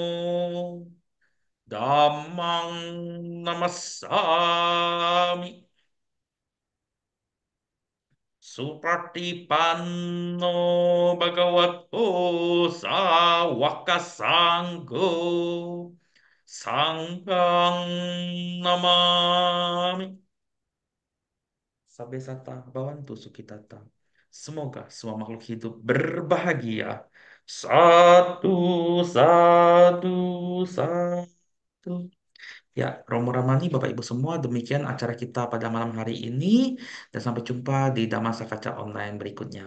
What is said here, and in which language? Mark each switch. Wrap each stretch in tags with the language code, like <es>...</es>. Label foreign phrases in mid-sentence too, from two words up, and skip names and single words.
<pi>Dhammang Namasami Supratipanno Bhagavato Sawaka Sangho Sanghang Namami Sabe Sata Bawantu Sukitata.</pi> <id>Semoga semua makhluk hidup berbahagia. Satu, satu, satu. Ya, Romo Ramani, Bapak Ibu semua, demikian acara kita pada malam hari ini. Dan sampai jumpa di Damasa Kaca Online berikutnya.</id>